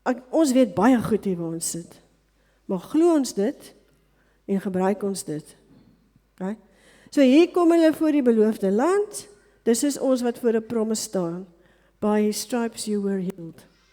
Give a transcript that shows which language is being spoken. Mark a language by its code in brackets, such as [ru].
[af] Ons weet baie goed hier waar ons sit. Maar glo ons dit en gebruik ons dit. Okay? So hier kom hulle voor die beloofde land. Dis is ons wat voor 'n promise staan. [en] By his stripes you were healed.